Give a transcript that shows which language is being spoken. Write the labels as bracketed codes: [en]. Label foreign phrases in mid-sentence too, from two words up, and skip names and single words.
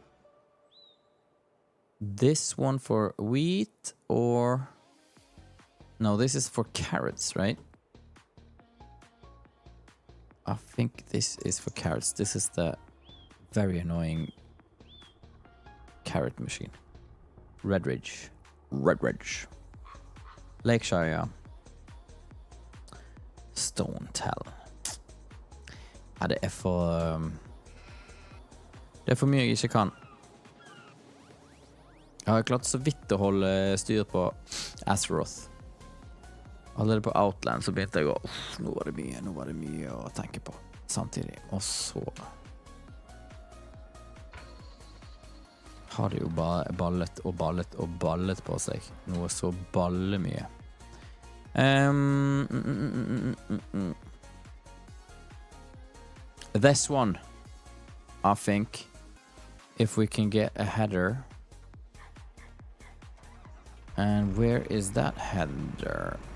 [en] This one for wheat or... No, this is for carrots, right? I think this is for carrots. This is the very annoying carrot machine. [no] Redridge. Lakeshire, ja. Stonetell. Ja, det er for... det er for mye jeg ikke kan. Jeg har klart så vidt å holde styr på Azeroth. Alle det på Outland så begynte jeg å nå var det mye å tenke på samtidig. Og så har det jo bare ballet på seg. Noe så mye. [en] This one, I think, if we can get a header. And where is that header?